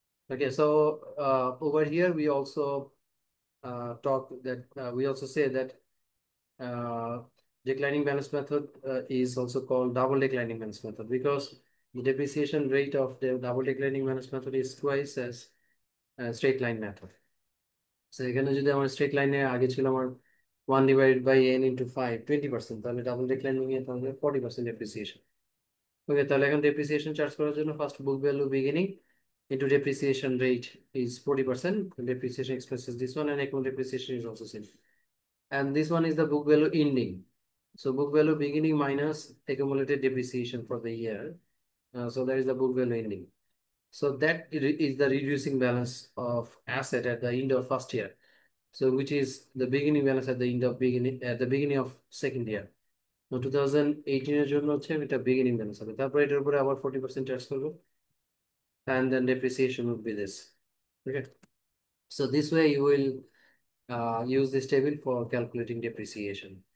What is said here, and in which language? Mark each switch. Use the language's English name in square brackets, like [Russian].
[English] Okay, so over here we also we also say that uh, declining balance method is also called double declining balance method because the depreciation rate of the double declining balance method is twice as straight line method. [Bangla] So এখানে যদি আমার straight লাইনে আগে ছিল আমার 1/n × 5 20%, তাহলে double declining এ তাহলে 40% depreciation. ওকে, তাহলে এখন ডেপ্রিসিয়েশন চার্জ করার জন্য first book value beginning into depreciation rate is 40%, [English] depreciation expense is this one, and account depreciation is also same, and this one is the book value ending. So book value beginning minus accumulated depreciation for the year. So that is the book value ending. So that is the reducing balance of asset at the end of first year. So which is the beginning balance at the end of beginning of second year. [Bangla] তো 2018 এর জন্য হচ্ছে এটা beginning balance হবে, তারপর এটার উপরে আবার 40% চার্জ করবো, [English] and then depreciation would be this. Okay, so this way you will use this table for calculating depreciation.